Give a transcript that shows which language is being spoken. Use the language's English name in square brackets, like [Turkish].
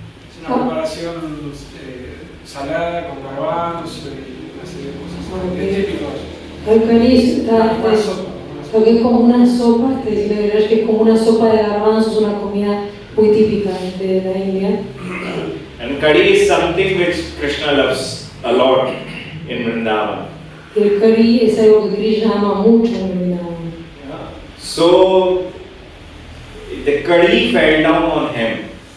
[Spanish] Es una preparación salada con garbanzos y una serie de cosas. Es típico. el curry lo que es como una sopa, está diciendo que es como una sopa de garbanzos, una comida muy típica de la India. [English] And kadhi is something which Krishna loves a lot in Vrindavan. [Spanish] El curry es algo que Krishna ama mucho en Vrindavan. [English] So the kadhi fell down on him.